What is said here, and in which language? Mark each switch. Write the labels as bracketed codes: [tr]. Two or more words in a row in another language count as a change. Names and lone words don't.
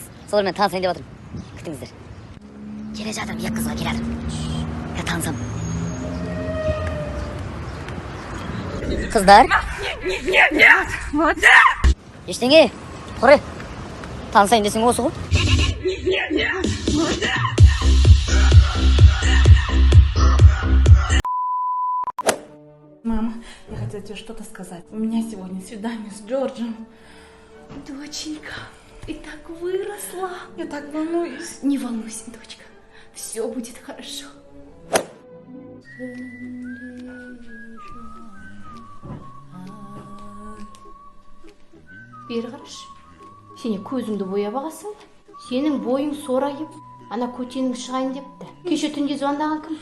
[kk] Солармен танысайын деп отырмын. Күтіңіздер. Келе жатырмын, екі қызға келе жатырмын. Танысам. Қыздар. Ештеңе. Құры. Танысайын десең осы ғой. [ru] Мама, я хотела тебе что-то сказать. У меня сегодня свидание с Джорджем. Доченька, ты так выросла. Я так волнуюсь. Не волнуйся, дочка. Все будет хорошо. [kk] Бері қарашы. Сене көзіңді бояп ағасың. Сенің бойың сорайып, ана көтенің шығайын депті. Кеше түнде звондаған кім?